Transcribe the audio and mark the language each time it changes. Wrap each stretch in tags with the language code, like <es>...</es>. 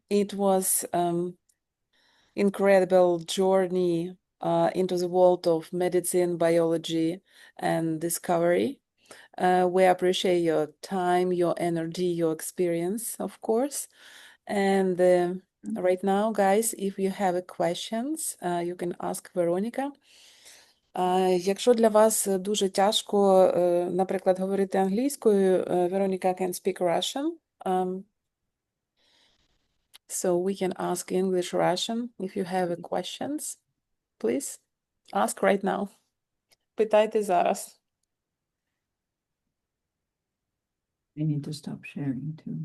<en>It was incredible journey into the world of medicine, biology, and discovery. We appreciate your time, your energy, your experience, of course. And right now, guys, if you have questions, you can ask Veronica.</en> <uk>Якщо для вас дуже тяжко, наприклад, говорити англійською,</uk> <en>Veronica can speak Russian. So we can ask English, Russian. If you have questions, please ask right now.</en> <uk>Питайте зараз.</uk> <en>I need to stop sharing too.</en>